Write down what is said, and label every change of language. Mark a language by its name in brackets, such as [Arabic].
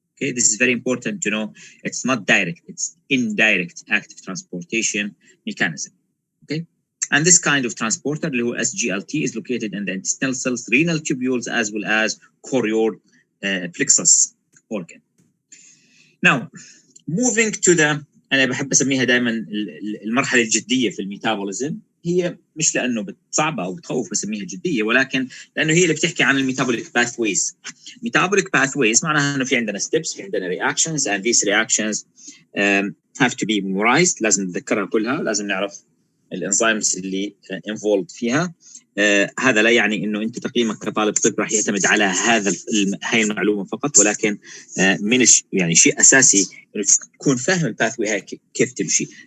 [English] Okay, this is very important to know. It's not direct, it's indirect active transportation mechanism. Okay, and this kind of transporter, SGLT, is located in the intestinal cells, renal tubules, as well as chorioid plexus organ. Now, moving to the, [Arabic] أنا بحب أسميها دائما المرحلة الجدية في الميتابوليزم. هي مش لأنه صعبة أو بتخوف بسميها جدية، ولكن لأنه هي اللي بتحكي عن الميتابوليك باثويز. [English] metabolic pathways [Arabic] معناها إنه في عندنا [English] steps، [Arabic] في عندنا [English] reactions، and these reactions have to be memorized. [Arabic] لازم نتذكرها كلها، لازم نعرف الانزيمز اللي involved فيها. هذا لا يعني انه انت تقييمك كطالب طب راح يعتمد على هاي المعلومه فقط، ولكن من يعني شيء اساسي انه تكون فاهم الباثوي هاي كيف تمشي.